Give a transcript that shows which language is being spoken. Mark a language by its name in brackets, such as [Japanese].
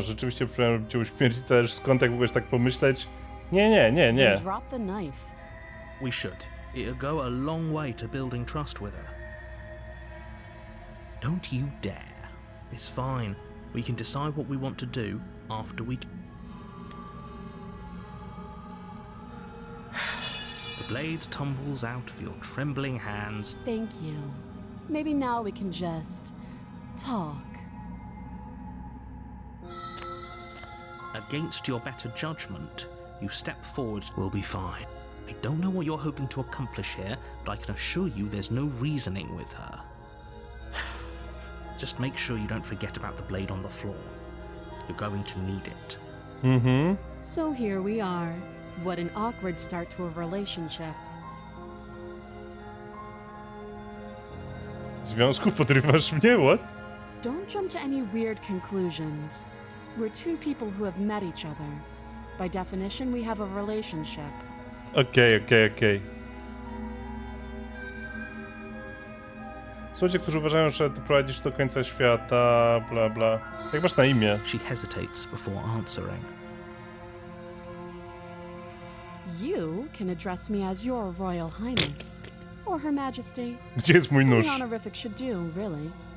[Polish] Rzeczywiście próbowałem cię uśmiercić, ale skąd jak mogłeś tak pomyśleć? Nie. [English] Then drop the knife. We should. It'll go a long way to building trust with her. Don't you dare. It's fine. We can decide what we want to do after we... The blade tumbles out of your trembling hands. Thank you. Maybe now we can just talk. Against your better judgment, you step forward. We'll be fine. I don't know what you're hoping to accomplish here, but I can assure you there's no reasoning with her. Just make sure you don't forget about the blade on the floor. You're going to need it. So here we are. What an awkward start to a relationship. [Polish] W związku podrywasz mnie, [English] what? Don't jump to any weird conclusions. We're two people who have met each other. By definition, we have a relationship. Okej. [Polish] Są ludzie, którzy uważają, że ty prowadzisz do końca świata, bla bla. Jak masz na imię? [English] She hesitates before answering. You can address me as Your Royal Highness. Or Her Majesty. [Polish] Gdzie jest mój nóż? [English] Any honorific should do, really.